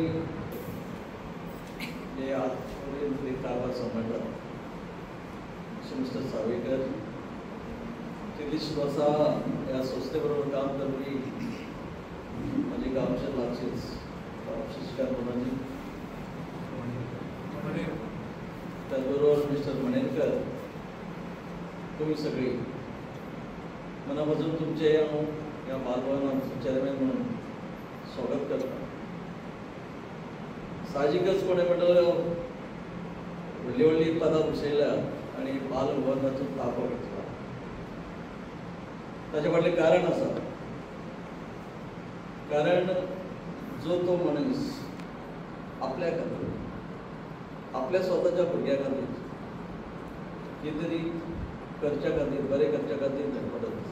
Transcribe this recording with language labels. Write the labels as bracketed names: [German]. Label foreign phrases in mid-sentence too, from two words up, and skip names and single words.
[Marathi] जे आजपर्यंत कारभार सांभाळतात मिस्टर सावेकर तेवीस वर्षा या संस्थेबरोबर काम करणारी म्हणजे गावच्या लागचीच शिक्षकार कोणाची त्याचबरोबर मिस्टर मणेरकर तुम्ही सगळे मनापासून तुमचे या बालभवनाचे चेअरमॅन म्हणून स्वागत करता. [Konkani] साहजिकच कोणी म्हटलं व्हडली व्हडली पदां बसयल्या आणि बालभवनाचो ताबो घेतला. ताचे फाटलें कारण आसा. कारण जो तो मनीस आपल्या खातीर आपल्या स्वताच्या भुरग्यां खातीर कितें तरी करच्या खातीर बरें करच्या खातीर धडपडत आसता.